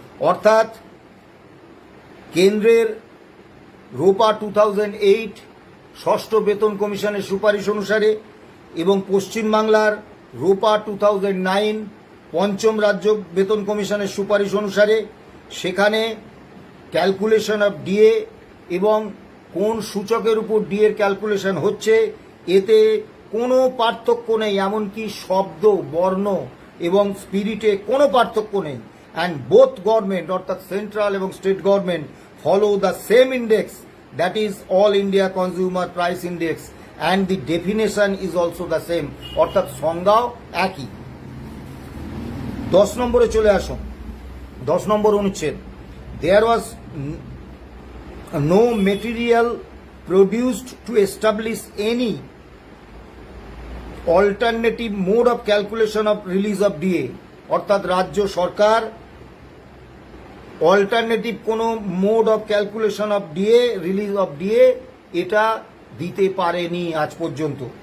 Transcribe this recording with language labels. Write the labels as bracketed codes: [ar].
[bn] অর্থাৎ কেন্দ্রের রোপা 2008 ষষ্ঠ বেতন কমিশনের সুপারিশ অনুসারে এবং পশ্চিমবাংলার রোপা 2009 পঞ্চম রাজ্য বেতন কমিশনের সুপারিশ অনুসারে সেখানে ক্যালকুলেশন অফ ডিএ এবং কোন সূচকের উপর ডিএর ক্যালকুলেশন হচ্ছে এতে কোনো পার্থক্য নেই, এমনকি শব্দ, বর্ণ এবং স্পিরিটে কোনো পার্থক্য নেই। [en] And both government অর্থাৎ central এবং state government follow the same index, that is All India Consumer Price Index, and the definition is also the same, [bn] অর্থাৎ সংজ্ঞাও একই। 10 নম্বরে চলে আসুন। 10 নম্বর অনুচ্ছেদ, [en] there was no material produced to establish any alternative mode of calculation of release of DA, [bn] অর্থাৎ রাজ্য সরকার [en] alternative কোনো mode of calculation of DA, release of DA [bn] এটা দিতে পারেনি আজ পর্যন্ত।